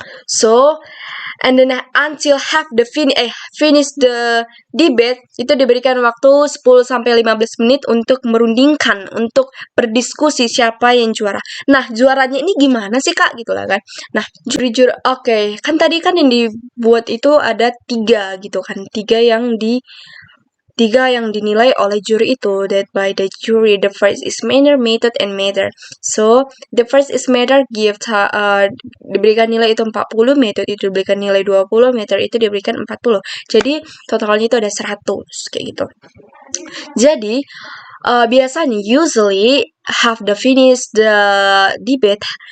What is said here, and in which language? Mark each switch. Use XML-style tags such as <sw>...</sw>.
<en>So, and then until have the finish the debate,</en> <id>itu diberikan waktu 10-15 menit untuk merundingkan, untuk berdiskusi siapa yang juara. Nah, juaranya ini gimana sih Kak gitu lah kan. Nah, juri-juri oke, kan tadi kan yang dibuat itu ada 3 gitu kan. 3 yang dinilai oleh juri itu,</id> <en>that by the jury. The first is manner, method, and matter. So the first is matter,</en> <id>diberikan nilai itu 40, method itu diberikan nilai 20, matter itu diberikan 40. Jadi totalnya itu ada 100 kayak gitu. Jadi biasanya</id> <en>usually have the finish the debate.</en>